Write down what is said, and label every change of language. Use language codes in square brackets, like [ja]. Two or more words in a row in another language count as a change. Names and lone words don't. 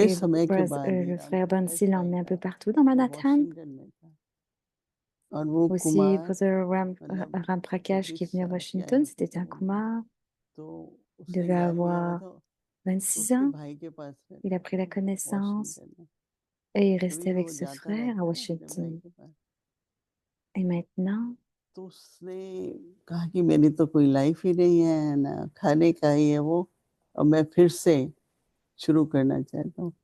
[fr] Et [hi] समय के बाद ही [fr] le frère [hi] प्रकाश Bansi भाई [fr] l'emmenait un [hi] का, [fr] peu partout dans [hi] वो [fr] Manhattan. [hi] वॉशिंगटन में था, और वो [fr] Aussi, [hi] कुमार [fr] Brother [hi] मतलब [fr] Ram Prakash qui est 25 venu à [hi] साल की [fr] Washington, [hi] आयु थी [fr] c'était [hi] जब [fr] un [hi] उनमें, [fr] Kumar. [hi] तो [fr] Il [hi] उसने [fr] devait [hi] ज्ञान लिया, वो [fr] avoir [hi] तो [fr] 26 [hi] उसके [fr] ans. [hi] भाई के पास [fr] Il a [hi] रहता [fr] pris [hi] था [fr] la [hi] ना [fr] connaissance [hi] वॉशिंगटन में, [fr] et il est resté [hi] तभी [fr] avec [hi] वो [fr] ce [hi] जाता [fr] frère à [hi] रहता है अपने भाई [fr] Washington. [hi] के पास। [fr] Et maintenant, [hi] तो उसने कहा कि मेरी तो कोई लाइफ ही नहीं है ना, खाने का ही है वो, और मैं फिर से शुरू करना चाहता हूँ।